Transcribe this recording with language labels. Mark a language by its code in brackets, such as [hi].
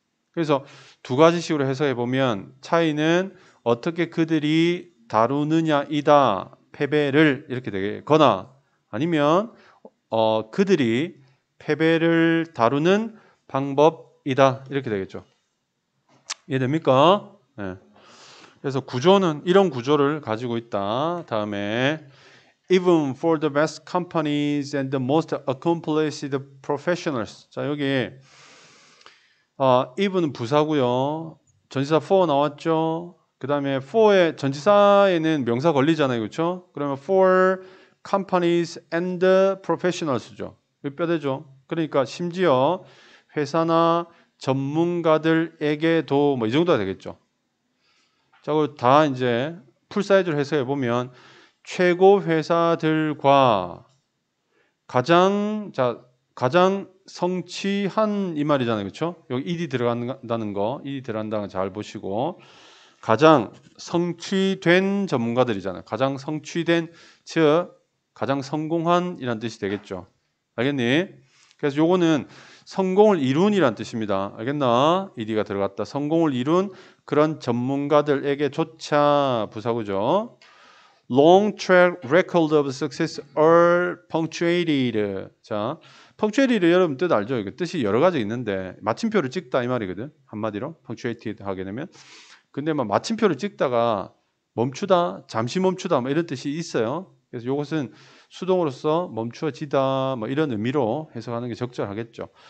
[ko] 그래서 두 가지 식으로 해석해 보면 차이는 어떻게 그들이 다루느냐이다. 패배를 이렇게 되거나 아니면 그들이 패배를 다루는 방법이다. 이렇게 되겠죠. 이해됩니까? 네. 그래서 구조는 이런 구조를 가지고 있다. 다음에 [en] even for the best companies and the most accomplished professionals. [ko] 자, 여기 even은 부사고요. 전치사 for 나왔죠. 그 다음에 for의 전치사에는 명사 걸리잖아요. 그렇죠? 그러면 [en] for companies and professionals죠. [ko] 뼈대죠. 그러니까 심지어 회사나 전문가들에게도 뭐 이 정도가 되겠죠. 자, 다 이제 풀 사이즈로 해석해 보면 최고 회사들과 가장 성취한 이 말이잖아요. 그렇죠? 여기 ED 들어간다는 거, ED 들어간다는 거 잘 보시고 가장 성취된 전문가들이잖아요. 가장 성취된 즉 가장 성공한 이란 뜻이 되겠죠. 알겠니? 그래서 요거는 성공을 이룬이란 뜻입니다. 알겠나? ED가 들어갔다. 성공을 이룬 그런 전문가들에게조차 부사구죠. [en] Long track record of success are punctuated. [ko] 자, punctuated 여러분 뜻 알죠? 이거 뜻이 여러 가지 있는데 마침표를 찍다 이 말이거든. 한마디로 punctuated 하게 되면. 근데 막 마침표를 찍다가 멈추다, 잠시 멈추다 뭐 이런 뜻이 있어요. 그래서 이것은 수동으로서 멈추어지다 뭐 이런 의미로 해석하는 게 적절하겠죠.